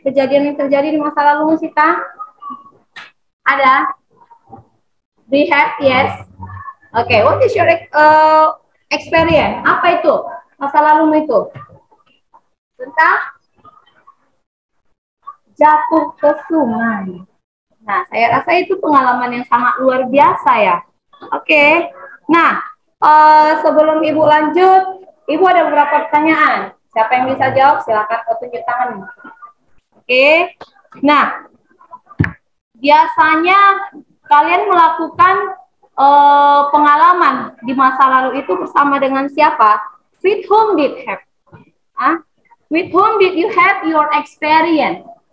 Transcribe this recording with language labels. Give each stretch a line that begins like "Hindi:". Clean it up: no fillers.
Indonesian: Kejadian yang terjadi di masa lalumu, Sita? Ada?
English: Do you have? Yes. Okay, what is your experience?
Indonesian: Apa itu? Masa lalumu itu? Tentang jatuh ke sungai. Nah, saya rasa itu pengalaman yang sangat luar biasa ya. Oke. Nah, sebelum Ibu lanjut, Ibu ada beberapa pertanyaan. Siapa yang bisa jawab? Silakan tunjuk tangan. Oke. Nah, biasanya kalian melakukan pengalaman di masa lalu itu bersama dengan siapa?
English: With whom did have? With whom did you have your experience?